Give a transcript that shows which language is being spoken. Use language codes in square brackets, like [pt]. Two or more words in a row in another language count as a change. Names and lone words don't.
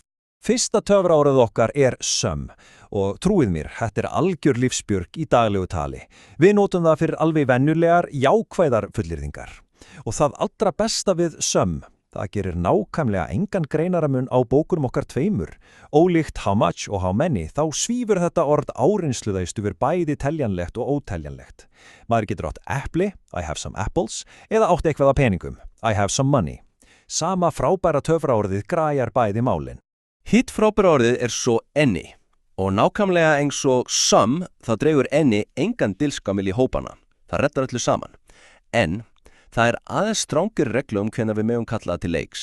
[is] Fyrsta töfraorðið okkar er sum og trúið mér, þetta er algjör lífsbjörg í daglegu tali. Við notum það fyrir alveg venjulegar, jákvæðar fullyrðingar. Og það allra besta við sum, Það gerir nákvæmlega engan greinaramun á bókunum okkar tveimur. Ólíkt [en] how much [is] og [en] how many, [is] þá svífur þetta orð áreinsluðaust yfir bæði teljanlegt og óteljanlegt. Maður getur átt epli, [en] I have some apples, [is] eða átt eitthvað af peningum, [en] I have some money. [is] Sama frábæra töfraorðið græjar bæði málin. Hitt frábæra orðið svo any og nákvæmlega eins og some þá dregur any engan dilskamil í hópana. Það reddar öllu saman. En það aðeins strangir reglu hvenær við megum kalla það til leiks.